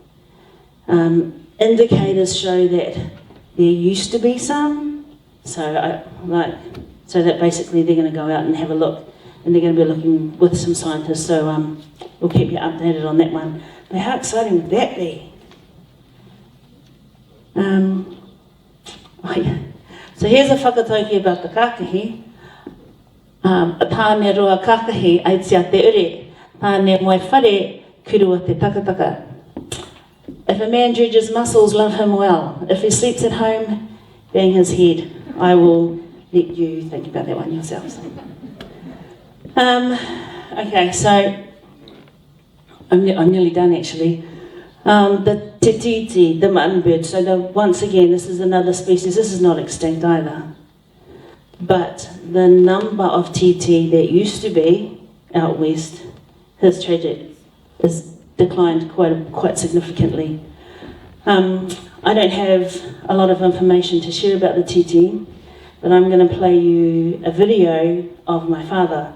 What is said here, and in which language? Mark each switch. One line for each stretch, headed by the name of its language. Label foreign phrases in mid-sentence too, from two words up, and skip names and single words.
English: Indicators show that there used to be some, so that basically they're going to go out and have a look, and they're going to be looking with some scientists, so we'll keep you updated on that one. But how exciting would that be? So here's a whakatauki about the kākahi.
Māori: Tāne roa kākahi aitia te ure, tāne moe whare kurua te takataka.
English: If a man dredges mussels, love him well. If he sleeps at home, bang his head. I will let you think about that one yourselves. Okay, so I'm nearly done actually. The
Māori: te titi,
English: the mutton bird. So once again, this is another species. This is not extinct either. But the number of TT that used to be out west has declined quite significantly. I don't have a lot of information to share about the TT, but I'm going to play you a video of my father.